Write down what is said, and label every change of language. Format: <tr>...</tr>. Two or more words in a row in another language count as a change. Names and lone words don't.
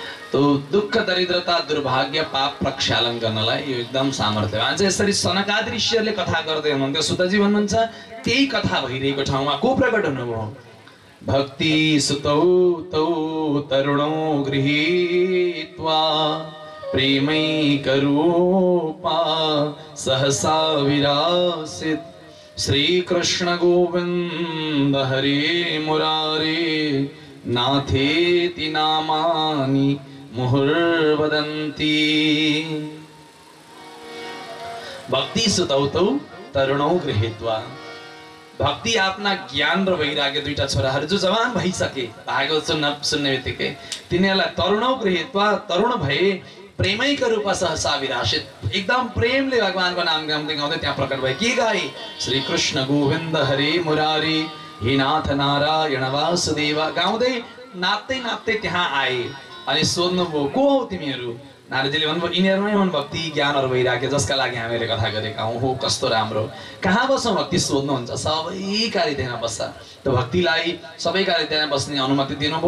<ne>तो दुःख दरिद्रता दुर्भाग्य पाप प्रक्षालन गर्नलाई यो एकदम सामर्थ्यवान छ। यसरी सनकादि ऋषिहरूले कथा गर्दै हुनुहुन्थ्यो। सुतजी भन्नुहुन्छ त्यही कथा भइरहेको ठाउँमा को प्रकट हुनुभयो?</ne> <sa>भक्ति सुतौ तौ तरुणौ गृहीत्वा प्रेमैकरूपा सहसा विरासित श्री कृष्ण गोविंद हरे मुरारे नाथेति नामानि मुहुर्वदन्ति। भक्ति सुतौ तौ तरुणौ गृहीत्वा,</sa> <ne>भक्ति आफ्ना ज्ञान र वैराग्य दुईटा छोराहरू जो जवान भइसके भागवत सुन्ने बित्तिकै तिनीहरूलाई</ne> <sa>तरुणौ गृहीत्वा,</sa> <ne>तरुण भए प्रेमैका रूपमा</ne> <sa>सहसा विरासित,</sa> <ne>एकदम प्रेमले भगवानको नाम गाउँदै गाउँदै त्यहाँ प्रकट भए। के गाए? श्री कृष्ण गोविन्द हरे मुरारी हे नाथ नारायण वासुदेव गाउँदै नाच्दै नाच्दै त्यहाँ आए। अनि सोध्नुभयो को हौ तिमीहरू? नारदजीले भन्नुभयो यिनीहरूमै हुन् भक्ति ज्ञान र वैराग्य जसका लागि हामीले कथा गरेका हौँ। हो कस्तो राम्रो, कहाँ बस्छौँ भक्ति सोध्नुहुन्छ। सबै कार्यमा बस्छ। त भक्तिलाई सबै कार्यमा बस्ने अनुमति दिनुभयो।</ne>